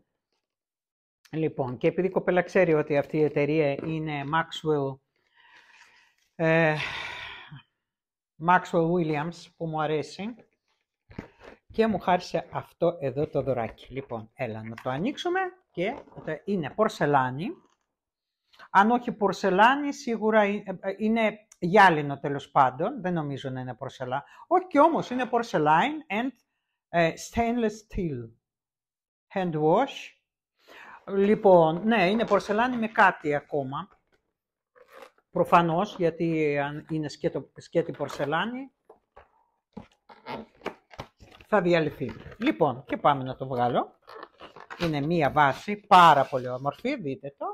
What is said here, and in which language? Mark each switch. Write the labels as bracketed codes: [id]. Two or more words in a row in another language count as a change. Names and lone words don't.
[el] Λοιπόν, και επειδή η κοπέλα ξέρει ότι αυτή η εταιρεία είναι Maxwell Williams, που μου αρέσει, και μου χάρισε αυτό εδώ το δωράκι. Λοιπόν, έλα να το ανοίξουμε και είναι πορσελάνη. Αν όχι πορσελάνη, σίγουρα είναι γυάλινο τέλος πάντων. Δεν νομίζω να είναι πορσελάνη. Όχι και όμως είναι [en] porcelain and stainless steel. Hand wash. [el] Λοιπόν, ναι, είναι πορσελάνη με κάτι ακόμα. Προφανώς, γιατί αν είναι σκέτη πορσελάνη, θα διαλυθεί. Λοιπόν, και πάμε να το βγάλω. Είναι μία βάση πάρα πολύ όμορφη, δείτε το.